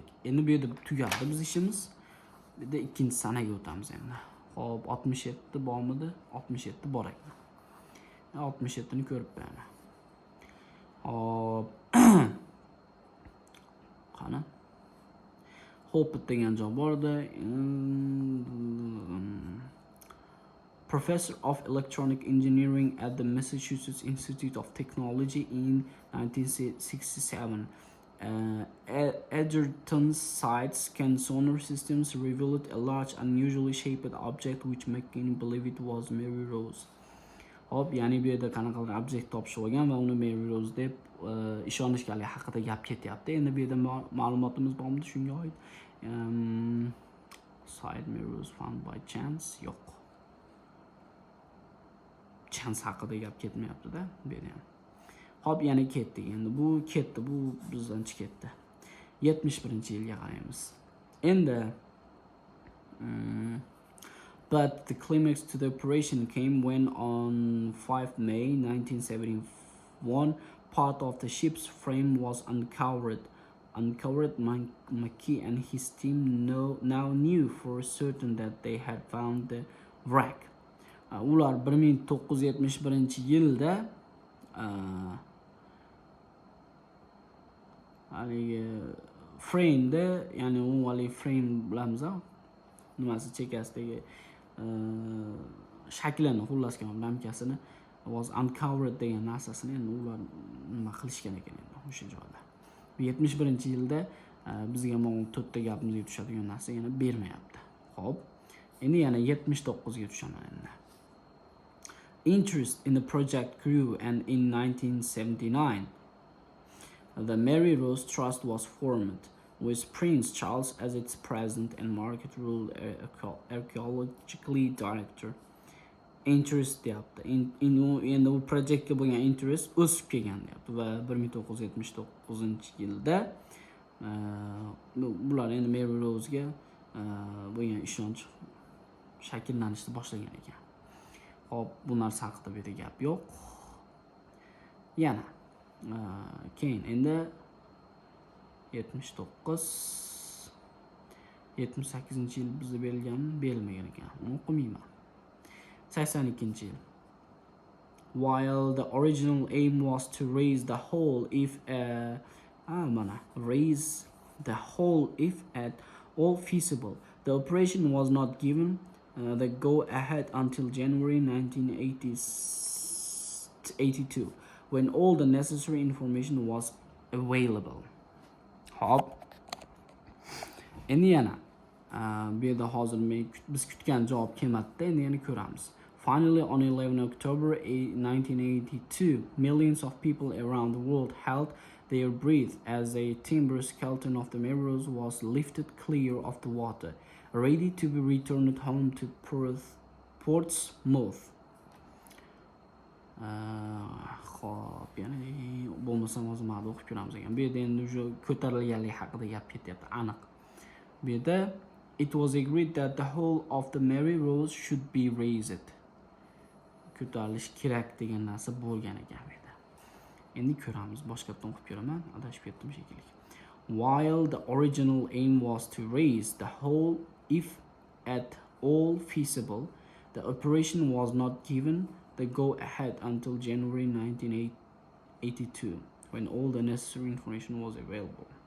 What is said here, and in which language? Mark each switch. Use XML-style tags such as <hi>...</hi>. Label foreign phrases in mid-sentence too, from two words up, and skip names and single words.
<uz>Endi bu yerda tugadi biz ishimiz. Bir de ikkinchi sanaga o'tamiz endi. Hop, 67 bormidi? 67 bor ekan. 67 ni ko'rib qo'yaman. Hop. Qani? Hop degan joy borda.</uz> <en>Professor of Electronic Engineering at the Massachusetts Institute of Technology in 1967. Edgerton's site scan sonar systems revealed a large, unusually shaped object which making believe it was Mary Rose.</en> <uz>Hop, ya'ni bu yerda qanaqa objekt topishib olgan va uni Mary Rose deb ishonishganligi haqida gap ketyapti. Endi bu yerda ma'lumotimiz bormi shunga oid?</uz> <en>Site Mary Rose found by chance yo'q.</en> <uz>Chance haqida gap ketmayapti-da bu yerda ham. Hop, yana ketdik. Endi bu ketdi, bu bizdan ketdi. 71-yilga qaraymiz.</uz> <en>Endi but the climax to the operation came when on 5 May 1971 part of the ship's frame was uncovered. Mackey and his team now knew for certain that they had found the wreck.</en> <uz>Ular 1971-yilda haligi frame'da, ya'ni u haligi frame bilamiz-a, nimasi chekasidagi shaklini, xullaskan ramkasini</uz> <en>was uncovered</en> <uz>degan narsasini endi ular nima qilishgan ekan endi o'sha joyda. 71-yilda bizga mana 4 ta gapimizga tushadigan narsa yana bermayapti. Xo'p, endi yana 79 ga tushaman endi.</uz> <en>Interest in the project grew, and in 1979 the Mary Rose Trust was formed, with Prince Charles as its president and Margaret Rule archaeologically director.</en> <uz>Interest deyapti. Endi bu projektga bo'lgan interest o'sib kelgan deyapti va 1979-yilda bular endi Mary Rose'ga bo'lgan ishonch shakllanishni boshlagan ekan. Hop, bu narsa haqida bu yerda gap yo'q. Yana keyin endi 78-yil bizga berilganmi? Berilmagan ekan. Uni o'qimayman. 82-yil.</uz> <en>While the original aim was to raise the hull if at all feasible, the operation was not given the go-ahead until January 1982, when all the necessary information was available.</en> <uz>Hop. Endi yana bu yerda hozir biz kutgan javob kelmadi, endi yana ko'ramiz.</uz> <en>Finally, on 11 October 1982, millions of people around the world held their breath as a timber skeleton of the Mary Rose was lifted clear of the water, ready to be returned home to Portsmouth.</en> <uz>Xo'p, yana bo'lmasam o'zim haqida o'qib ko'ramiz ekan. Bu yerda endi o'sha ko'tarilganlik haqida gap ketyapti, aniq. Bu yerda</uz> <en>it was agreed that the whole of the Mary Rose should be raised.</en> <uz>Ko'tarilish kerak degan narsa bo'lgan ekan bu yerda. Endi ko'ramiz, boshqatdan o'qib ko'raman, adashib ketdim shekilli.</uz> <en>While the original aim was to raise the whole if at all feasible, the operation was not given the go-ahead until January 1982, when all the necessary information was available.</en>